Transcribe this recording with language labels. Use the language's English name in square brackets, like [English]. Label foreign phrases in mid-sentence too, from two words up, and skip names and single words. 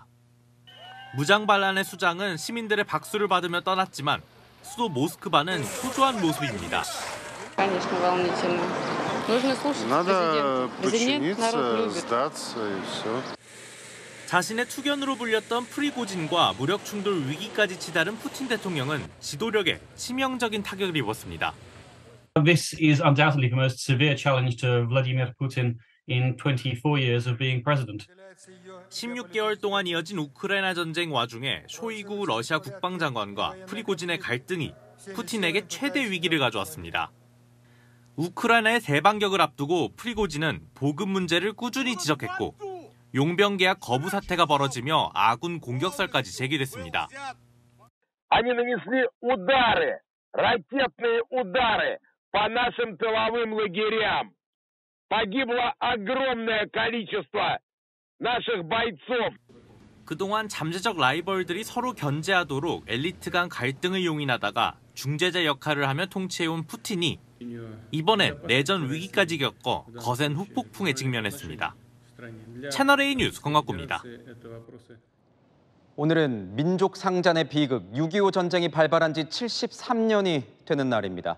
[Korean] 무장 반란의 수장은 시민들의 박수를 받으며 떠났지만 수도 모스크바는 초조한 모습입니다. 자신의 투견으로 불렸던 프리고진과 무력 충돌 위기까지 치달은 푸틴 대통령은 지도력에 치명적인 타격을 입었습니다. [English] This is undoubtedly the most severe challenge to Vladimir Putin in 24 years of being president. [Korean] 16개월 동안 이어진 우크라이나 전쟁 와중에 쇼이구 러시아 국방장관과 프리고진의 갈등이 푸틴에게 최대 위기를 가져왔습니다. 우크라이나의 대반격을 앞두고 프리고진은 보급 문제를 꾸준히 지적했고 용병 계약 거부 사태가 벌어지며 아군 공격설까지 제기됐습니다. [Russian] Они нанесли удары, ракетные удары по нашим тыловым лагерям. Погибло огромное количество наших бойцов. [Korean] 그동안 잠재적 라이벌들이 서로 견제하도록 엘리트 간 갈등을 용인하다가 중재자 역할을 하며 통치해온 푸틴이 이번엔 내전 위기까지 겪어 거센 후폭풍에 직면했습니다. 채널A 뉴스 권갑구입니다. 오늘은 민족 상잔의 비극 6.25 전쟁이 발발한 지 73년이 되는 날입니다.